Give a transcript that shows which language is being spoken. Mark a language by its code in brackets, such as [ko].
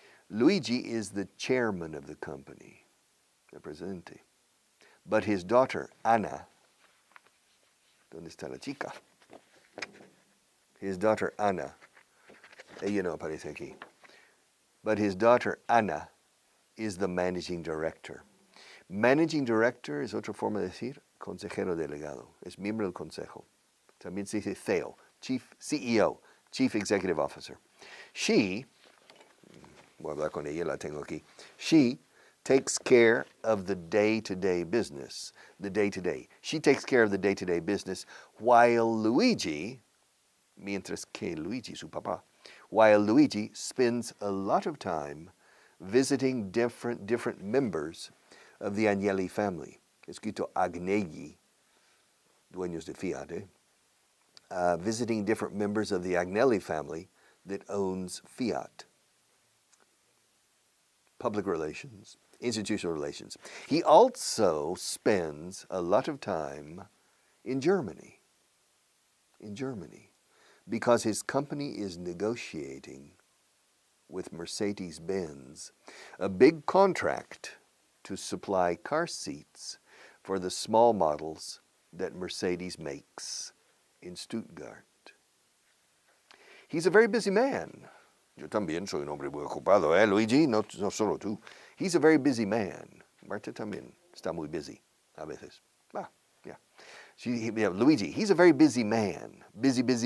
[en] Luigi is the chairman of the company, [es] el presidente. [en] But his daughter, [es] Ana, ¿dónde está la chica? [en] His daughter, Ana, [es] ella no aparece aquí. [en] But his daughter, Ana, is the managing director. [es] Managing director es otra forma de decir consejero delegado. Es miembro del consejo. También se dice CEO, CEO, Chief Executive Officer. She, voy a hablar con ella, la tengo aquí. [en] She takes care of the day-to-day business. The day-to-day. She takes care of the day-to-day business while Luigi, [es] mientras que Luigi, su papá, [en] while Luigi spends a lot of time visiting different members of the Agnelli family. [es] Escrito Agnelli, dueños de Fiat, [en] visiting different members of the Agnelli family that owns Fiat. Public relations, institutional relations. He also spends a lot of time in Germany, because his company is negotiating with Mercedes-Benz a big contract to supply car seats for the small models that Mercedes makes in Stuttgart. He's a very busy man. [es] Yo también soy un hombre muy ocupado, Luigi? No solo tú. [en] He's a very busy man. [es] Marta también está muy busy a veces. [en] Yeah. Luigi, he's a very busy man. Busy.